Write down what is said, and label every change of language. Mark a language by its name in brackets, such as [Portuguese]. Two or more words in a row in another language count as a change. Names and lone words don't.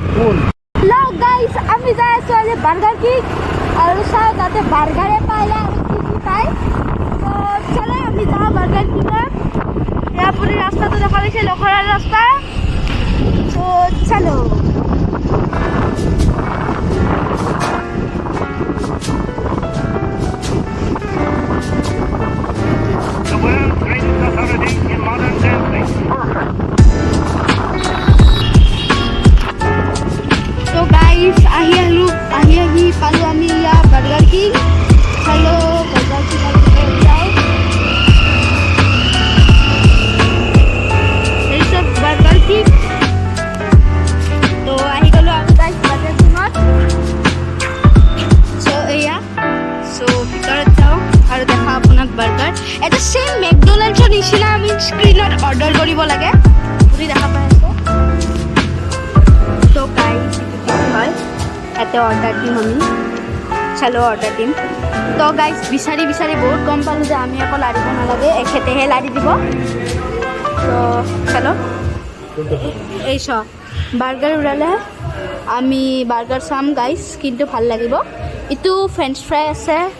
[English] Hello guys, [Assamese] আমি যাই আছো আজি বার্গার কিং আৰু চাও তাতে বার্গারে পাইলে আৰু কি পাই তো চলে আমি যাও বার্গার কিংত এয়া পুরি রাস্তাটো দেখা পাইছে লখৰাৰ ৰাস্তা তো চলো [English] The world's greatest authority in modern dancing. Perfect. [Assamese] তো গাইস আহি পালো আমি ইয়া বার্গার কিং চলো বার্গার কিং যাও এই সব বার্গার কিং তো আহি গলো আমি গাইস বার্গার কিংত সো এয়া সো ভিতৰত যাও আৰু দেখা আপোনাক বাৰ্গাৰ এটা সেম মেকডোনাল্ডছৰ নিচিনা আমি স্ক্ৰিনত অৰ্ডাৰ কৰিব লাগে আপুনি দেখা পাই আছে তো গাইস হয় এতে অৰ্ডাৰ দিম আমি চলো অৰ্ডাৰ দিম তো গাইস বিচাৰি বহুত গম পালোঁ যে আমি আকৌ লাৰিব নালাগে এখেতেহে লাৰি দিব তো চলো এই চ বাৰ্গাৰ ওলালে আমি বাৰ্গাৰ চাম গাইস কিন্তু ভাল লাগিব ইটো [English] French fry [Assamese] আছে